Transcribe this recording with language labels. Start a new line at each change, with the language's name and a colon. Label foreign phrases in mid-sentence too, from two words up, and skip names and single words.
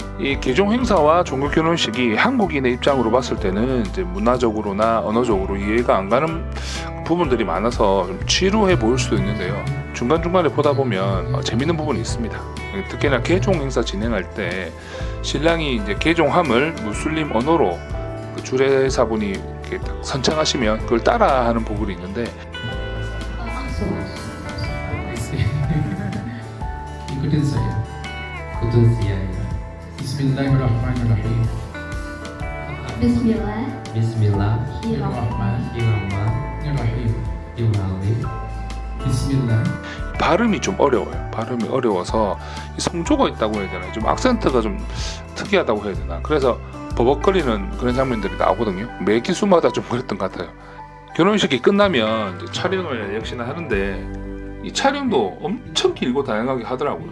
Korean: 이 개종 행사와 종교 결혼식이 한국인의 입장으로 봤을 때는 이제 문화적으로나 언어적으로 이해가 안 가는 부분들이 많아서 좀 지루해 보일 수도 있는데요. 중간중간에 보다 보면 재밌는 부분이 있습니다. 특히나 개종 행사 진행할 때 신랑이 이제 개종함을 무슬림 언어로 그 주례사분이 이렇게 딱 선창하시면 그걸 따라하는 부분이 있는데
Indonesian: ikutin saya. Ikutin saya.
Arabic: بسم الله الرحمن الرحيم. بسم الله الرحمن الرحيم. بسم الله.
Korean: 발음이 좀 어려워요. 발음이 어려워서 이 성조가 있다고 해야 되나, 좀 악센트가 좀 특이하다고 해야 되나. 그래서 버벅거리는 그런 장면들이 나오거든요. 매 기수마다 좀 그랬던 것 같아요. 결혼식이 끝나면 이제 촬영을 역시나 하는데 이 촬영도 엄청 길고 다양하게 하더라고요.